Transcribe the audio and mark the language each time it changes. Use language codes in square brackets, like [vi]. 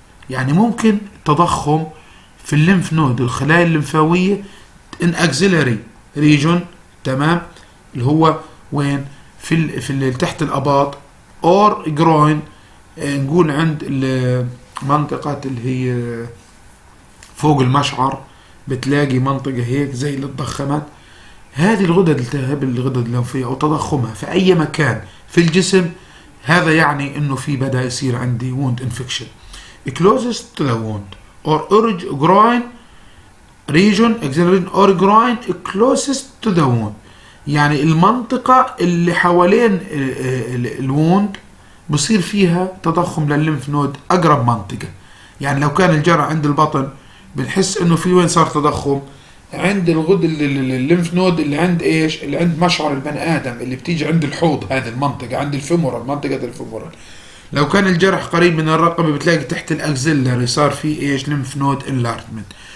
[ar] يعني ممكن تضخم في الليمف نود، الخلايا الليمفاوية [en] in axillary region، [ar] تمام، اللي هو وين في تحت الأباط [en] or groin، [ar] نقول عند المنطقة اللي هي فوق المشعر، بتلاقي منطقة هيك زي اللي اتضخمت. هذه الغدد التهاب الغدد الليمفية أو تضخمها في أي مكان في الجسم، هذا يعني إنه في بدأ يصير عندي [en] wound infection. closest to the wound or groin region or groin closest to the wound، [ar] يعني المنطقة اللي حوالين الووند بصير فيها تضخم للليمف نود، أقرب منطقة. يعني لو كان الجرح عند البطن بنحس إنه في وين صار تضخم؟ عند الغد الليمف نود اللي عند ايش؟ اللي عند مشعر البني ادم، اللي بتيجي عند الحوض، هذه المنطقه عند الفيمورال، منطقه الفيمورال. لو كان الجرح قريب من الرقبه بتلاقي تحت الاكزيلري صار في ايش؟ ليمف نود انلارجمنت.